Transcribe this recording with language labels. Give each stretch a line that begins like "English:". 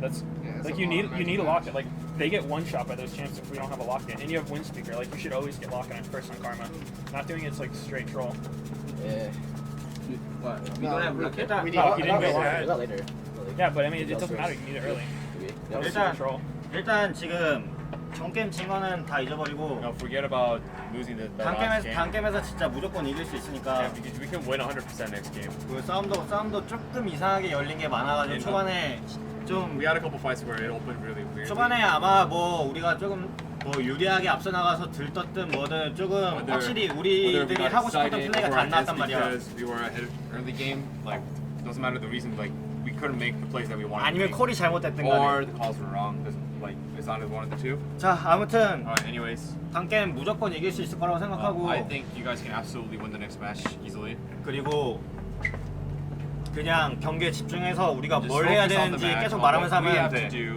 English: That's like you need a locket. Like they get one shot by those champs if we don't have a lock-in. And you have wind speaker. Like you should always get lock-in first on Karma. Not doing it's like straight troll. Yeah. What? We don't have lock-in. We didn't get that lock-in. later. Yeah, but I mean it doesn't matter. You need it early. That was super troll.
Korean: 일단 지금 전 게임 진 거는 다 잊어버리고.
English: No, forget about losing the last game.
Korean: 단 게임에서 진짜 무조건 이길 수 있으니까.
English: Yeah, because we can win 100% next game.
Korean: 그 싸움도 조금 이상하게 열린 게 많아가지고 초반에 좀.
English: We had a couple fights where it opened really weird.
Korean: 초반에 아마 뭐 우리가 조금 뭐 유리하게 앞서 나가서 들떴든 뭐든 조금 확실히 우리들이 하고 싶었던 플레이가 다 안 나왔단 말이야.
English: Because we were ahead early game, like doesn't matter the reason, like we couldn't make the plays that we wanted.
Korean: 아니면 콜이 잘못됐든 간에.
English: Or the calls were wrong. Like it's not one of the two.
Korean: 자 아무튼.
English: Anyways.
Korean: 단 게임 무조건 이길 수 있을 거라고 생각하고.
English: I think you guys can absolutely win the next match easily.
Korean: 그리고 그냥 경기에 집중해서 우리가 뭘 해야 되는지 계속 말하면서 하면 돼.